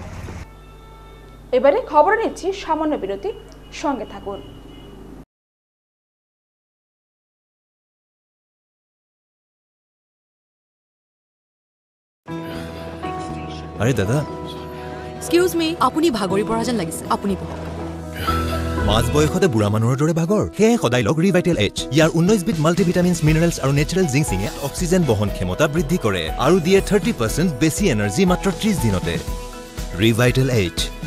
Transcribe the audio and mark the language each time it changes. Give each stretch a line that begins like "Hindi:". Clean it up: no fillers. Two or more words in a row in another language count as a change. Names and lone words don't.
Bangla: এবারে খবর নিচ্ছি সামান্য বিরতি, সঙ্গে থাকুন। আরে দাদা,
English: excuse me,
Assamese: আপুনি ভাগৰি পৰা যেন লাগিছে, আপুনি বহক। মাজ বয়সতে বুঢ়া মানুহৰ দৰে ভাগৰ? সেয়ে সদায় লগ ৰিভাইটেল এইচ। ইয়াৰ 19বিধ মাল্টিভিটামিনছ, মিনাৰেলছ আৰু নেচাৰেল জিংচিঙে অক্সিজেন বহন ক্ষমতা বৃদ্ধি কৰে আৰু দিয়ে 30% বেছি এনাৰ্জি মাত্ৰ 30 দিনতে। ৰিভাইটেল এইচ।